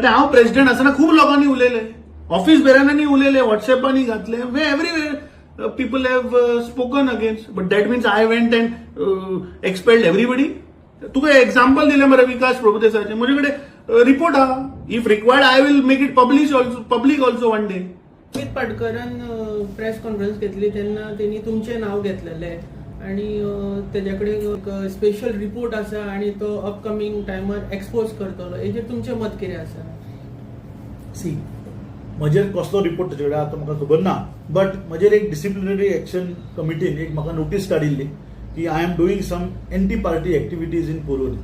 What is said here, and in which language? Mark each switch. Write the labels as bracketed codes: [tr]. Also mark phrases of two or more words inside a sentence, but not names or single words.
[kok] कित्याक हांव प्रेसिडेंट आसतना खूब लोकांनी उलयले, ऑफिस बेरांनी उलयले, व्हॉट्सएपांनी घातले, [en] everywhere people have spoken against, but that means I went and expelled everybody. [kok] तुका एक्झाम्पल दिलें मरे विकास प्रभुदेसाचें, म्हजे कडेन रिपोर्ट आहा. [en] If required I will make it public also one day. [kok] अमित पाटकरान [en] press conference [kok] घेतली तेन्ना त्यांनी तुमचें नाव घेतलेलें आणि तेजे कडेन एक [en] special report [kok] आसा आणि तो अपकमिंग टायमार एक्सपोज करतलो. हेजेर तुमचें मत कितें आसा? सी म्हजेर कसलो रिपोर्ट ताचे कडेन आतां म्हाका खबर ना, बट म्हजेर एक [en] disciplinary action [kok] कमिटीन एक म्हाका नोटीस काडिल्ली की [en] I am doing some anti party activities in Porori.